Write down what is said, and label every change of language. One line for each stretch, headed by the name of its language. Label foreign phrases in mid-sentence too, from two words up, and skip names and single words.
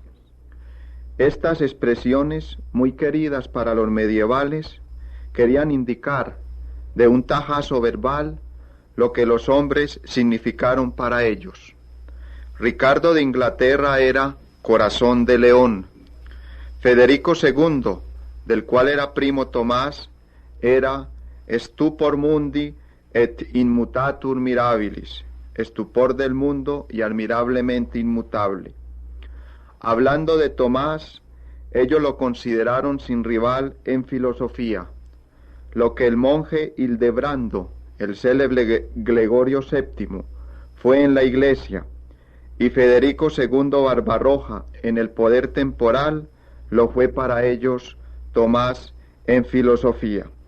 Spanish: Estas expresiones, muy queridas para los medievales, querían indicar de un tajazo verbal lo que los hombres significaron para ellos. Ricardo de Inglaterra era corazón de león. Federico II, del cual era primo Tomás, era
Latin: stupor mundi et immutatur mirabilis,
Spanish: estupor del mundo y admirablemente inmutable. Hablando de Tomás, ellos lo consideraron sin rival en filosofía, lo que el monje Hildebrando, el célebre Gregorio VII, fue en la Iglesia, y Federico II Barbarroja en el poder temporal, lo fue para ellos Tomás en filosofía.